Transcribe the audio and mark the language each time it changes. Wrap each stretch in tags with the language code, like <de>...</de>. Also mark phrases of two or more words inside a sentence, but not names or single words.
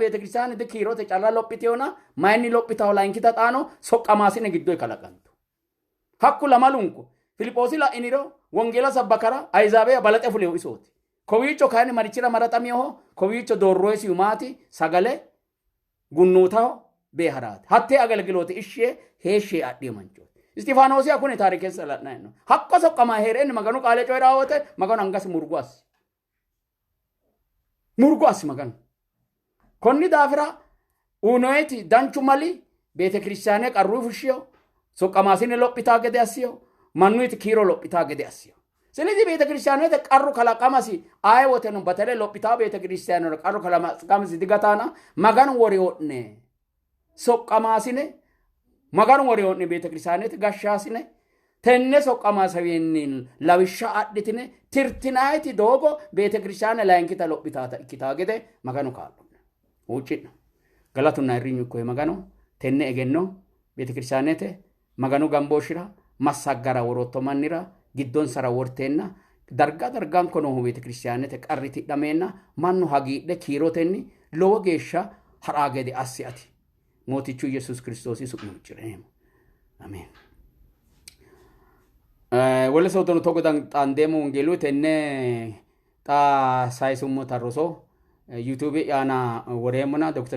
<sid>beete kristiyaanete kiirote calla lophiteona mayinni lophitaho layinkita xaano soqqamaasine giddoy kalaqantu hakku lamalunku Filipoosi la'iniro wongela sabbakara ayzaabeya balaxe fulehu isooti kowiicho kayni marichira maraxamiyoho kowiicho doorroysi umaati sagale gunnuutaho beeharaati hattee agalgilooti ishshee heeshshee adhiyo manchooti istifaanosii akkune taarikeessa la'nayno hakko soqqama heerenni maganu qaale coyraawote maganu angasi murgu assi maganu konni daafira unoyti danchu mali beete kristiyaane qarruu fushshiyo soqqamaasine lophitaa gede assiyo mannuyti kiiro lophitaa gede assiyo ስለዚህ ቤተ ክርስቲያኖት ቀሩ ከላቀማሲ አይወተኑ በተለይ ሎፒታው ቤተ ክርስቲያኖት ቀሩ ከላቀማሲ ድጋታና ማጋን ወሪዮነ ሶቀማሲነ ማጋን ወሪዮነ ቤተ ክርስቲያኖት ጋሻሲነ ተነ ሶቀማሰዊን ለብሻ አድትነ ትርትናይቲ ዶጎ ቤተ ክርስቲያን ላይንኪታ ሎፒታታ ኢኪታገደ ማጋኑ ካሉ ውጪ ገላቱና ሪኙ ኮይ ማጋኑ ተነ እገኖ ቤተ ክርስቲያኖት ማጋኑ ጋምቦሽራ ማሳጋራ ወሮቶ ማንራ giddon sara worteenna dargaan kono beete kristiyaanete qarriti dhameenna mannu hagiidhe kiirotenni lowo geeshsha haraa gede assi ati mootichu yesus kiristoosi su'mu jireemo amen wala sootono togo xandeemo wongeelu tenne xa saayisummo tarroso YouTube yaana woreemona Dr.</sid>